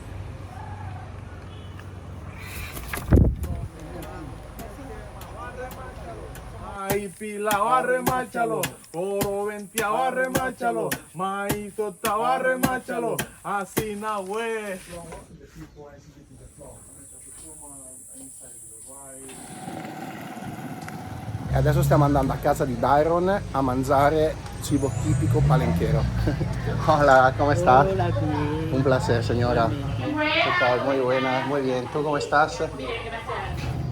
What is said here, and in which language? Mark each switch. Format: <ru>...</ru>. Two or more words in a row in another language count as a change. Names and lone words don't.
<es>Ay, pila barre, márchalo, oro ventia barre, márchalo, maíz tota barre, márchalo, así na güey.</es> <it>E adesso stiamo andando a casa di Dairon a mangiare cibo tipico palenquero.</it> <es>Hola, ¿cómo está? Hola, bien. Un placer, señora. ¿Qué tal? Muy buena, muy bien. ¿Tú cómo estás? Bien, gracias.</es>